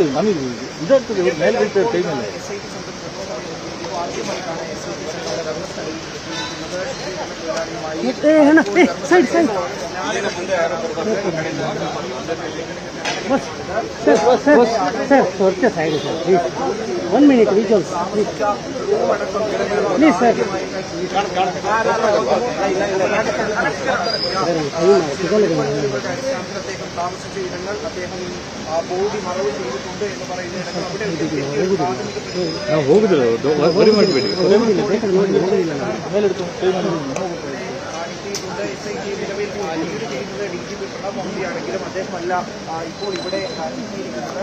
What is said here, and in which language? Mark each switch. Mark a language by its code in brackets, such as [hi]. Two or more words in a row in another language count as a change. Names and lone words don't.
[kn] ನಮಗೆ ಇದಾಗ್ತದೆ, ಮೇಲೆ ಬೀಳ್ತಾರೆ ಕೈ ಮೇಲೆ. [en] side side bus sir sir sir ಸ್ವಚ್ಛ side sir please 1 minute visuals please sir. [ml] താമസിച്ച ഇടങ്ങൾ അദ്ദേഹം ബോഡി മറവ് ചെയ്തിട്ടുണ്ട് എന്ന് നിലവിൽ ലീഡ് ചെയ്യുന്നത് DGP പ്രണബ് മുഖർജിയാണെങ്കിലും അദ്ദേഹമല്ല ഇപ്പോൾ ഇവിടെ എത്തിയിരിക്കുന്നത്.